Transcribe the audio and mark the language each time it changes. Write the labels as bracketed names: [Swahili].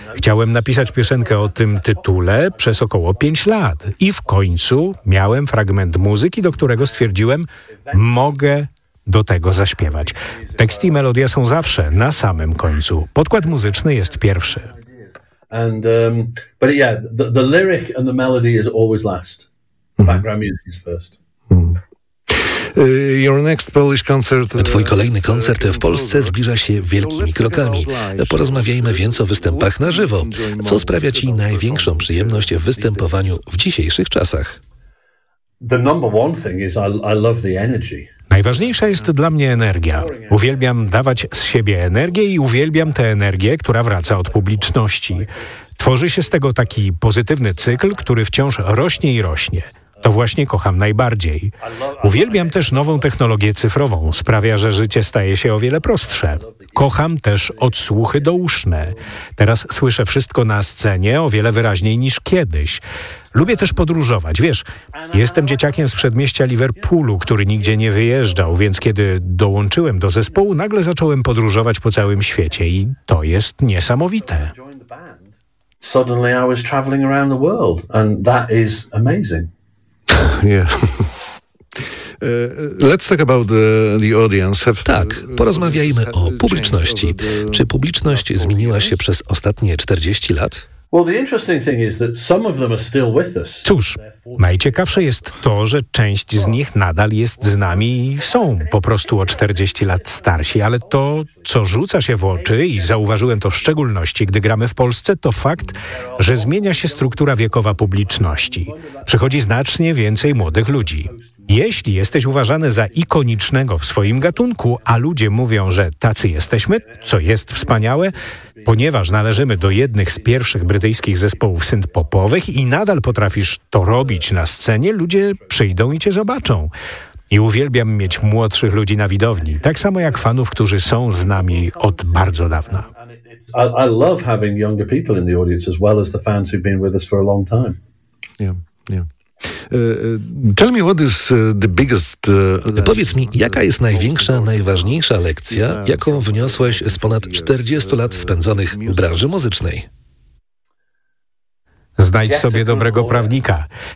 [Polish] Chciałem napisać piosenkę o tym tytule przez około 5 lat. I w końcu miałem fragment muzyki, do którego stwierdziłem, mogę do tego zaśpiewać. Tekst i melodia są zawsze na samym końcu. Podkład muzyczny jest pierwszy. [English] The lyric and the melody is always last. The background music is first. Your next Polish concert. [Polish] Twój kolejny koncert w Polsce zbliża się wielkimi krokami. Porozmawiajmy więc o występach na żywo. Co sprawia ci największą przyjemność w występowaniu w dzisiejszych czasach? [English] The number one thing is I love the energy. [Polish] Najważniejsza jest dla mnie energia. Uwielbiam dawać z siebie energię i uwielbiam tę energię, która wraca od publiczności. Tworzy się z tego taki pozytywny cykl, który wciąż rośnie i rośnie. To właśnie kocham najbardziej. Uwielbiam też nową technologię cyfrową. Sprawia, że życie staje się o wiele prostsze. Kocham też odsłuchy douszne. Teraz słyszę wszystko na scenie o wiele wyraźniej niż kiedyś. Lubię też podróżować. Wiesz, jestem dzieciakiem z przedmieścia Liverpoolu, który nigdzie nie wyjeżdżał, więc kiedy dołączyłem do zespołu, nagle zacząłem podróżować po całym świecie i to jest niesamowite. [English] Suddenly I was traveling around the world and that is amazing. Yeah. Let's talk about the audience. [Polish] Tak, porozmawiajmy o publiczności. Czy publiczność zmieniła się przez ostatnie 40 lat? [English] Well, the interesting thing is that some of them are still with us. [Polish] Cóż, najciekawsze jest to, że część z nich nadal jest z nami i są po prostu o 40 lat starsi, ale to, co rzuca się w oczy i zauważyłem to w szczególności, gdy gramy w Polsce, to fakt, że zmienia się struktura wiekowa publiczności. Przychodzi znacznie więcej młodych ludzi. Jeśli jesteś uważany za ikonicznego w swoim gatunku, a ludzie mówią, że tacy jesteśmy, co jest wspaniałe, ponieważ należymy do jednych z pierwszych brytyjskich zespołów synth-popowych i nadal potrafisz to robić na scenie, ludzie przyjdą i cię zobaczą. I uwielbiam mieć młodszych ludzi na widowni, tak samo jak fanów, którzy są z nami od bardzo dawna. [English] I love having younger people in the audience as well as the fans who've been with us for a long time. Yeah, yeah. Tell me what is the biggest. [Polish] Powiedz mi, jaka jest największa, najważniejsza lekcja, jaką wniosłeś z ponad 40 lat spędzonych w branży muzycznej? Znajdź sobie dobrego prawnika.